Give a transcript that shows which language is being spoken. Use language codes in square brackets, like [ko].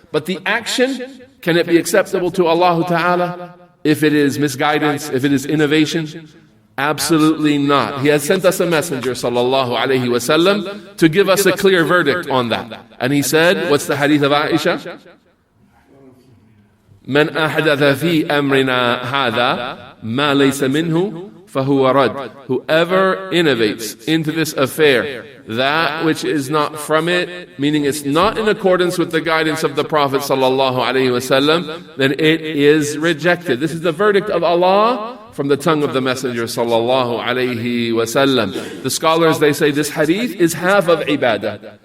[en] But the action, can it be acceptable to Allah Ta'ala if it is misguidance, if it is innovation? Absolutely not. He has sent us a messenger, sallallahu alayhi wasallam, to give us a clear verdict on that. And he said, what's the hadith of Aisha? [ar] من أحدث في أمرنا هذا ما ليس منه فهو رد. [en] Whoever innovates into this affair that which is not from it, meaning it's not in accordance with the guidance of the Prophet sallallahu alaihi wasallam, then it is rejected. This is the verdict of Allah from the tongue of the Messenger sallallahu alaihi wasallam. The scholars, they say this hadith is half of ibadah.